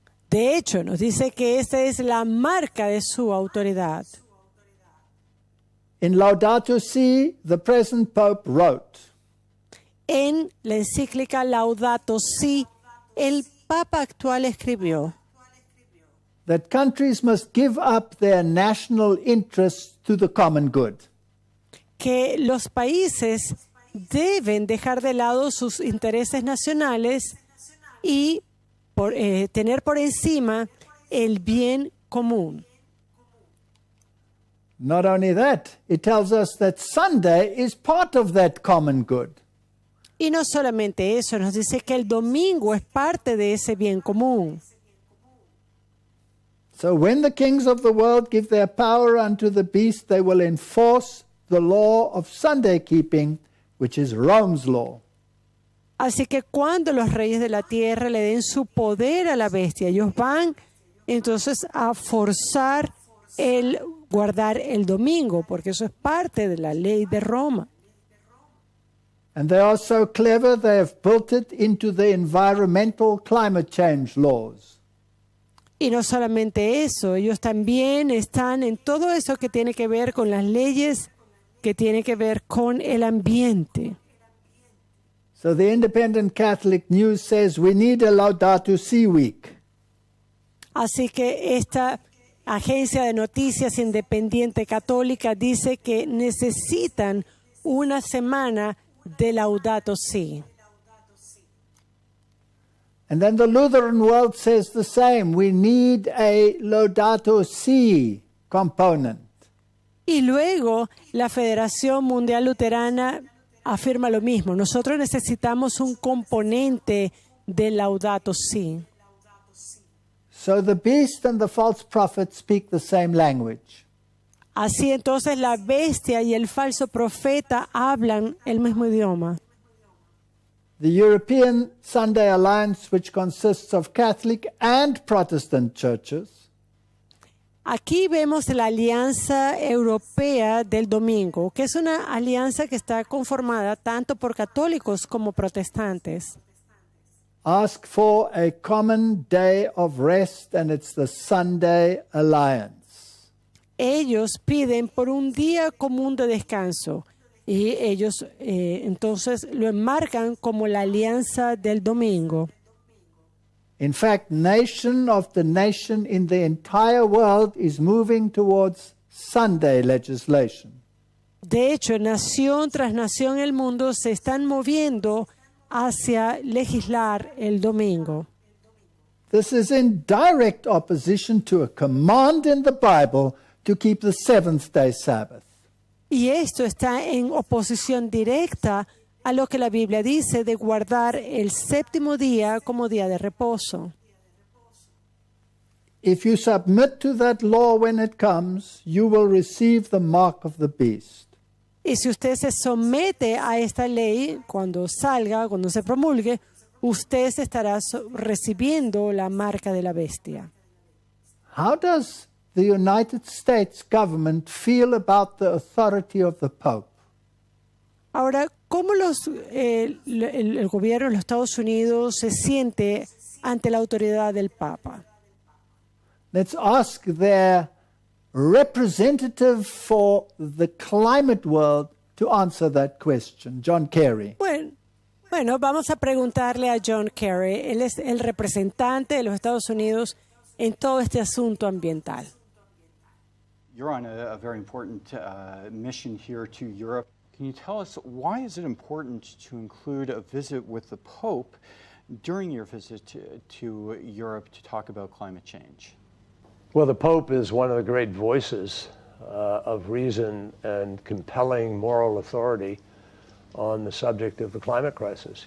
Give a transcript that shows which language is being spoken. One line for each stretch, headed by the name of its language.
Spanish: De hecho, nos dice que esta es la marca de su autoridad.
English: In Laudato Si, the present Pope wrote,
Spanish: En la encíclica Laudato Si, el Papa actual escribió
English: that countries must give up their national interests to the common good.
Spanish: que los países deben dejar de lado sus intereses nacionales y tener por encima el bien común.
English: Not only that, it tells us that Sunday is part of that common good.
Spanish: Y no solamente eso, nos dice que el domingo es parte de ese bien común.
English: So when the kings of the world give their power unto the beast, they will enforce the law of Sunday keeping, which is Rome's law.
Spanish: Así que cuando los reyes de la tierra le den su poder a la bestia, ellos van entonces a forzar el guardar el domingo, porque eso es parte de la ley de Roma.
English: And they are so clever, they have built it into the environmental climate change laws.
Spanish: Y no solamente eso, ellos también están en todo eso que tiene que ver con las leyes, que tiene que ver con el ambiente.
English: So the Independent Catholic News says we need a Laudato Si week.
Spanish: Así que esta agencia de noticias independiente católica dice que necesitan una semana de Laudato Si.
English: And then the Lutheran world says the same. We need a Laudato Si component.
Spanish: Y luego la Federación Mundial Luterana afirma lo mismo. Nosotros necesitamos un componente de Laudato Si.
English: So the beast and the false prophet speak the same language.
Spanish: Así entonces la bestia y el falso profeta hablan el mismo idioma.
English: The European Sunday Alliance, which consists of Catholic and Protestant churches,
Spanish: Aquí vemos la Alianza Europea del Domingo, que es una alianza que está conformada tanto por católicos como protestantes.
English: ask for a common day of rest, and it's the Sunday Alliance.
Spanish: Ellos piden por un día común de descanso y ellos entonces lo enmarcan como la Alianza del Domingo.
English: In fact, nation after nation in the entire world is moving towards Sunday legislation.
Spanish: De hecho, nación tras nación en el mundo se están moviendo hacia legislar el domingo.
English: This is in direct opposition to a command in the Bible to keep the seventh day Sabbath.
Spanish: Y esto está en oposición directa a lo que la Biblia dice de guardar el séptimo día como día de reposo.
English: If you submit to that law when it comes, you will receive the mark of the beast.
Spanish: Y si usted se somete a esta ley, cuando salga, cuando se promulgue, usted se estará recibiendo la marca de la bestia.
English: How does the United States government feel about the authority of the Pope?
Spanish: Ahora, ¿cómo el gobierno de los Estados Unidos se siente ante la autoridad del Papa?
English: Let's ask their representative for the climate world to answer that question, John Kerry.
Spanish: Bueno, vamos a preguntarle a John Kerry. Él es el representante de los Estados Unidos en todo este asunto ambiental.
English: You're on a very important mission here to Europe. Can you tell us why is it important to include a visit with the Pope during your visit to Europe to talk about climate change? Well, the Pope is one of the great voices of reason and compelling moral authority on the subject of the climate crisis.